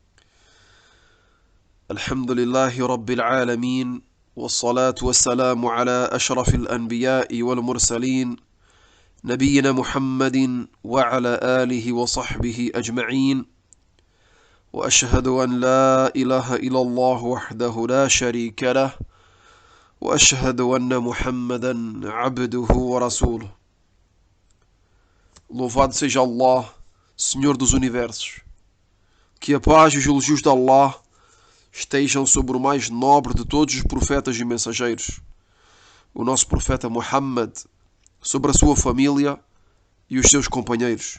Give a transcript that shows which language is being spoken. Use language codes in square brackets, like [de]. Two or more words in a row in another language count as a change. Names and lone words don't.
[ar] الحمد لله رب العالمين، والصلاة والسلام على أشرف الأنبياء والمرسلين نبينا محمد وعلى آله وصحبه أجمعين. وأشهد أن لا إله إلا الله وحده لا شريك له، وأشهد أن محمدا عبده ورسوله. [pt] Louvado seja Allah, Senhor dos Universos. Que a paz e os elogios de Allah estejam sobre o mais nobre de todos os profetas e mensageiros, o nosso profeta Muhammad, sobre a sua família e os seus companheiros.